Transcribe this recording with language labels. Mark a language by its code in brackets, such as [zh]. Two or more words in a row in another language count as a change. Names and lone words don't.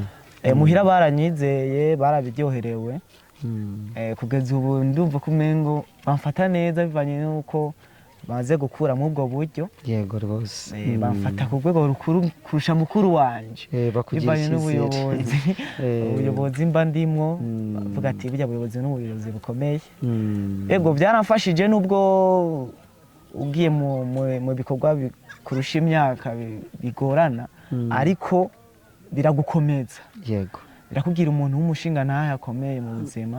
[rn] muhira baranyizeye barabiryoherewe kugeza ubu ndumva ko umengo bamfata neza bivanye nuko baze gukura mu ubwo buryo yego rwose bamfata ku rwego rukuru kurusha mukuru wanje bivanye n'ubuyobozi ubuyobozi mba ndimwo bavuga ati burya buyobozi n'ubuyobozi bukomeye yego byaramfashije nubwo ugiye mu bikorwa kurusha imyaka bigorana ariko biragukomeza yego birakubwira umuntu w'umushinga nawe akomeye mu buzima